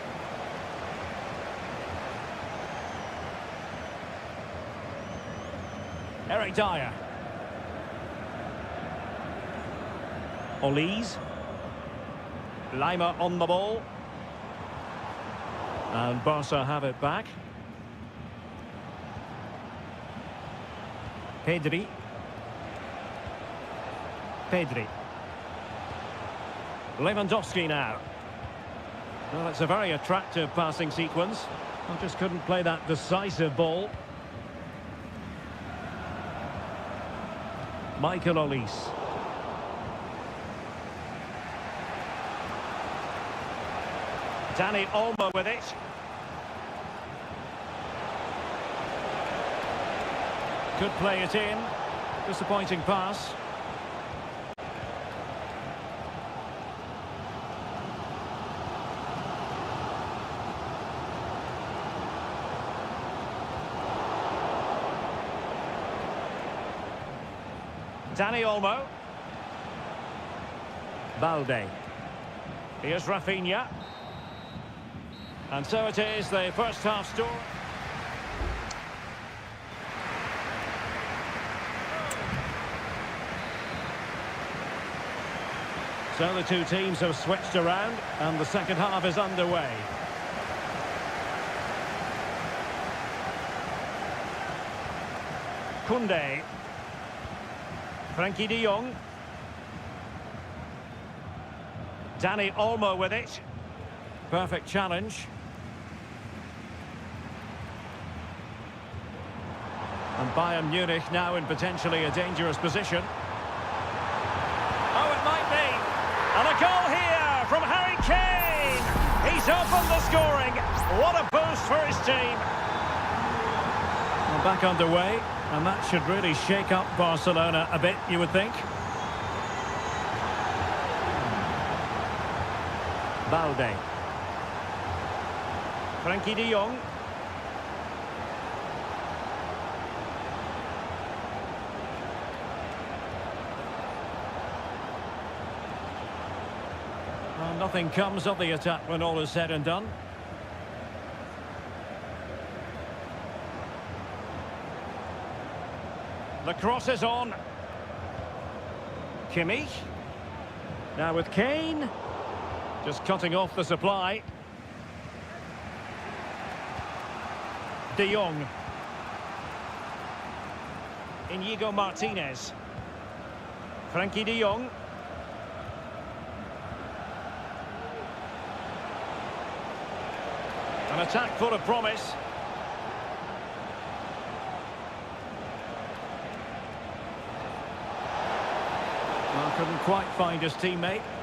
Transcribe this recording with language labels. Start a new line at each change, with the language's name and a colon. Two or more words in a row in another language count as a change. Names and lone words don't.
English: Eric Dyer. Olise. Lima on the ball. And Barca have it back. Pedri. Pedri. Lewandowski now. Well, it's a very attractive passing sequence. I just couldn't play that decisive ball. Michael Olise. Dani Olmo with it. Could play it in. Disappointing pass. Dani Olmo. Balde. Here's Rafinha. And so it is, the first half score. So the two teams have switched around, and the second half is underway. Koundé. Frenkie de Jong. Dani Olmo with it. Perfect challenge. And Bayern Munich now in potentially a dangerous position. Oh, it might be. And a goal here from Harry. scoring. What a boost for his team. Well, back underway, and that should really shake up Barcelona a bit, you would think. Balde. Frankie de Jong. Well, nothing comes of the attack when all is said and done. The cross is on. Kimmich. Now with Kane. Just cutting off the supply. De Jong. Inigo Martinez. Frankie de Jong. An attack full of promise. Well, couldn't quite find his teammate.